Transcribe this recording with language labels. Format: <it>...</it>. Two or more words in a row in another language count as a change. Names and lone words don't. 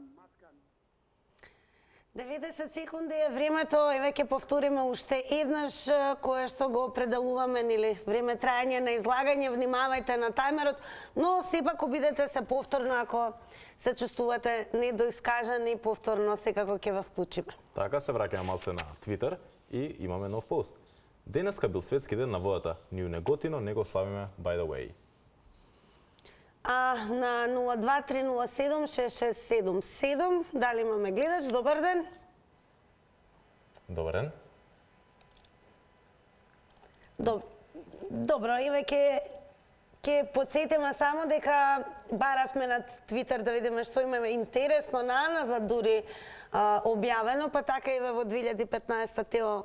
<mk>90 секунди е времето, еве ќе повториме уште еднаш кое што го определуваме, нели, време трајање на излагање, внимавајте на тајмерот, но сепак обидете се повторно ако се чувствувате недоискажани, повторно секако ќе ве вклучиме. Така се враќаме малце на Твитер и имаме нов пост. Денеска бил светски ден на водата. Ни у Неготино не го славиме,</mk> <en>by the way.</en> <mk>А на 023076677, дали имаме гледач? Добар ден. Добар ден. Добро, еве ќе Ке подсетиме само дека баравме на Твитер да видиме што имаме интересно на назад дури објавено, па така и во 2015 Тео</mk>